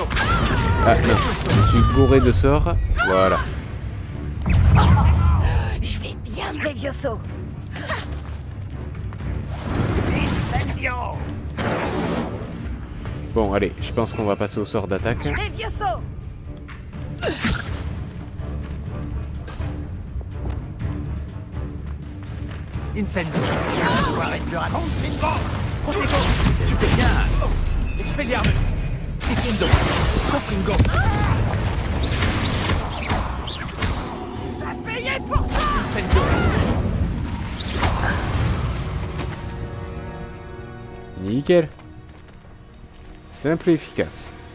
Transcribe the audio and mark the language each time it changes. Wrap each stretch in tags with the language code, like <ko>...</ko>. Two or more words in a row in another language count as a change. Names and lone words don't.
<fr>Ah non, je suis bourré de sorts. Voilà. Je vais bien me Levioso. Bon, allez, je pense qu'on va passer au sort d'attaque. Levioso. Incendio. Pouvoir plus rapide. Protego. Stupéfiant. Expelliarmus. Diffindo. Confringo. Va payer pour ça. Incendio. Nickel. Simple et efficace.</fr>